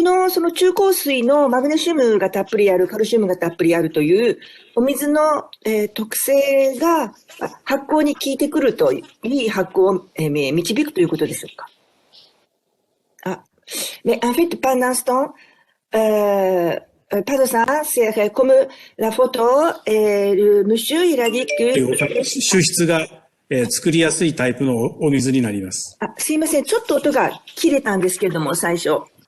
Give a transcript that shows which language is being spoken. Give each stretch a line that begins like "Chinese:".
Japanese: その中硬水のマグネシウムがたっぷりある、カルシウムがたっぷりあるというお水の、特性が発酵に効いてくると、いい発酵を、導くということでしょうか。
French: Mais en fait, pas un instant, pardon, c'est comme la photo, le monsieur, il a dit que...
Japanese: 抽出が作りやすいタイプのお水になります。すいません。ちょっと音が切れたんですけれども、最初。